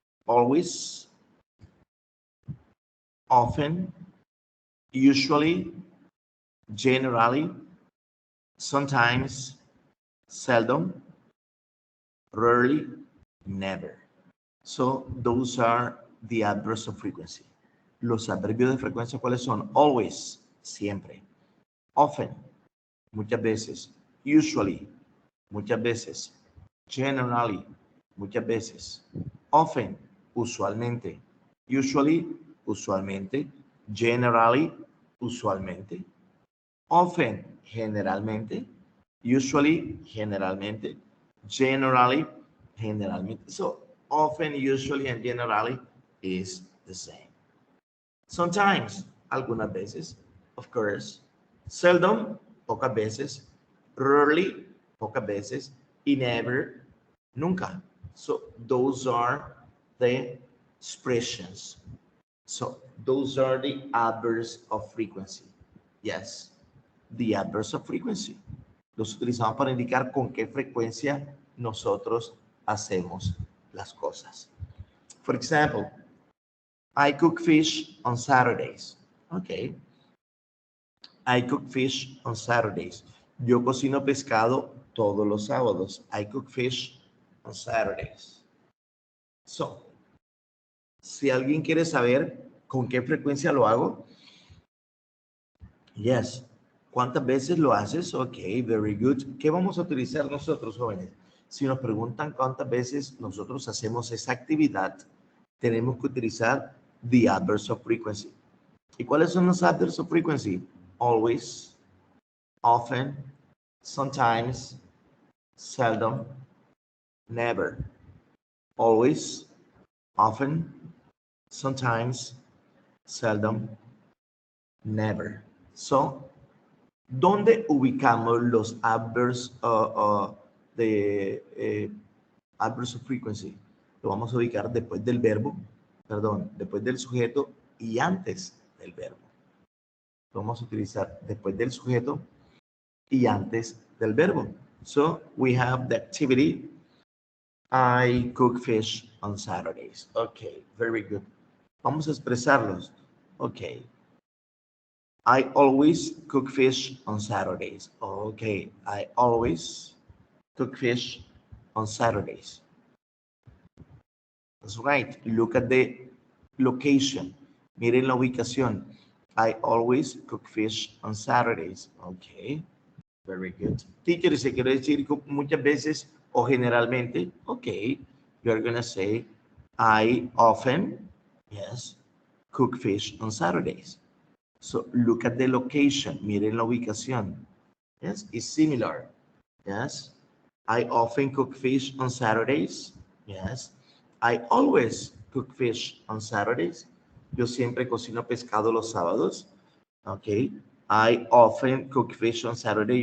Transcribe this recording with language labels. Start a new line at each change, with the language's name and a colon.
English: always, often, usually, generally, sometimes, seldom, rarely, never. So those are the adverbs of frequency.
Spanish: Los adverbios de frecuencia, ¿cuáles son? Always, siempre. Often, muchas veces. Usually, muchas veces. Generally, muchas veces. Often, usualmente. Usually, usualmente. Generally, usualmente. Often, generalmente. Usually, generalmente. Generally, generalmente.
English: So, often, usually, and generally is the same.
Spanish: Sometimes, algunas veces,
English: of course.
Spanish: Seldom, pocas veces. Rarely, pocas veces. Y never, nunca.
English: So, those are the expressions. So, those are the adverbs of frequency. Yes, the adverbs of frequency.
Spanish: Los utilizamos para indicar con qué frecuencia nosotros hacemos las cosas.
English: For example, I cook fish on Saturdays. Okay. I cook fish on Saturdays.
Spanish: Yo cocino pescado todos los sábados.
English: I cook fish on Saturdays.
Spanish: So, si alguien quiere saber con qué frecuencia lo hago, yes. ¿Cuántas veces lo haces?
English: Ok, very good.
Spanish: ¿Qué vamos a utilizar nosotros, jóvenes? Si nos preguntan cuántas veces nosotros hacemos esa actividad, tenemos que utilizar
English: the adverbs of frequency.
Spanish: ¿Y cuáles son los
English: adverbs of frequency? Always, often, sometimes, seldom, never. Always, often, sometimes, seldom, never.
Spanish: So, ¿dónde ubicamos los adverbs de
English: adverbs of frequency?
Spanish: Lo vamos a ubicar después del verbo, perdón, después del sujeto y antes del verbo. Lo vamos a utilizar después del sujeto y antes del verbo.
English: So, we have the activity, I cook fish on Saturdays. Okay, very good.
Spanish: Vamos a expresarlos.
English: Okay. I always cook fish on Saturdays. Okay, I always cook fish on Saturdays. That's right. Look at the location.
Spanish: Miren la ubicación.
English: I always cook fish on Saturdays. Okay, very good.
Spanish: Teacher, se quiere decir muchas veces o generalmente.
English: Okay, you're gonna say I often, yes, cook fish on Saturdays. So look at the location.
Spanish: Miren la ubicación.
English: Yes, it's similar. Yes. I often cook fish on Saturdays. Yes. I always cook fish on Saturdays.
Spanish: Yo siempre cocino pescado los sábados.
English: Okay. I often cook fish on Saturday.